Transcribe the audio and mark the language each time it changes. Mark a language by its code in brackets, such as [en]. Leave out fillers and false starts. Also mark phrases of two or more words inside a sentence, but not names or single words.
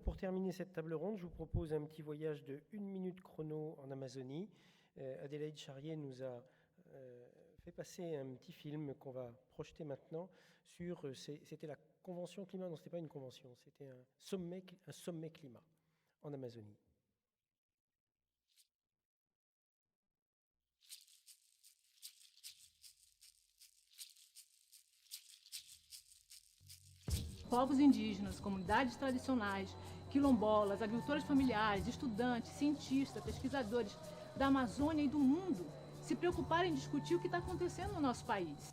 [fr] Pour terminer cette table ronde, je vous propose un petit voyage de 1 minute chrono en Amazonie. Adélaïde Charrier nous a fait passer un petit film qu'on va projeter maintenant sur, c'était la convention climat, non, c'était pas une convention, c'était un sommet climat en Amazonie. [pt] Povos indígenas, comunidades tradicionais, quilombolas, agricultores familiares, estudantes, cientistas, pesquisadores da Amazônia e do mundo se preocuparem em discutir o que está acontecendo no nosso país.